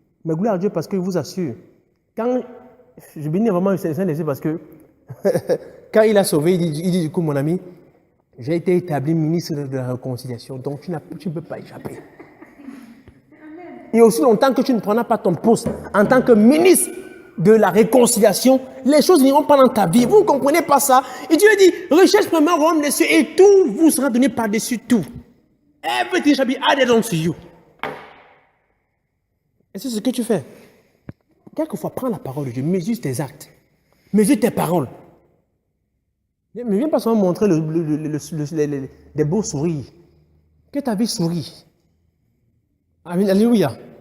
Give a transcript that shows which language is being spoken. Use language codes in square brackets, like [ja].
[fr] Mais gloire à Dieu parce que je vous assure, quand je bénis vraiment le Saint-Esprit parce que quand il a sauvé, il dit du coup mon ami, j'ai été établi ministre de la réconciliation, donc tu ne peux pas échapper. Et aussi longtemps que tu ne prendras pas ton poste en tant que ministre de la réconciliation, les choses n'iront pas dans ta vie. Vous ne comprenez pas ça? Et Dieu dit, recherche premièrement le royaume des cieux et tout vous sera donné par-dessus tout. [en] Everything shall be added unto you. [fr] Et c'est ce que tu fais. Quelquefois, prends la parole de Dieu, mesure tes actes, mesure tes paroles. Ne viens pas seulement montrer des beaux sourires. Que ta vie sourit. Amen, alléluia.